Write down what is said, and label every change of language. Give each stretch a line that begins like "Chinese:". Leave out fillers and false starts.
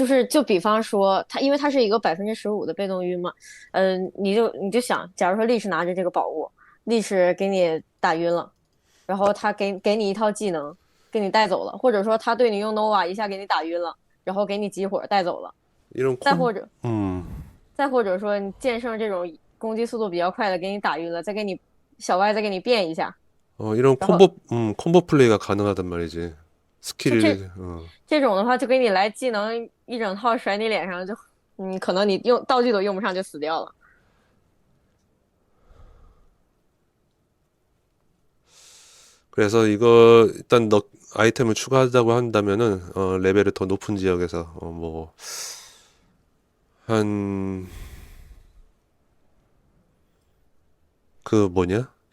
Chinese: 就比方说它，因为它是一个15%的被动晕嘛，你就想，假如说力士拿着这个宝物，力士给你打晕了，然后他给你一套技能，给你带走了，或者说他对你用 nova 一下给你打晕了，然后给你激活带走了，再或者说你剑圣这种攻击速度比较快的给你打晕了，再给你小歪再给你变一下，
Korean: 이런 콤보 플레이가 가능하단 말이지. 스킬을
Chinese: 这种的话就给你来技能一整套甩你脸上，就可能你用道具都用不上就死掉了。
Korean: 그래서 이거 일단 아이템을 추가하자고 한다면은 레벨을 더 높은 지역에서 뭐 한 그 뭐냐?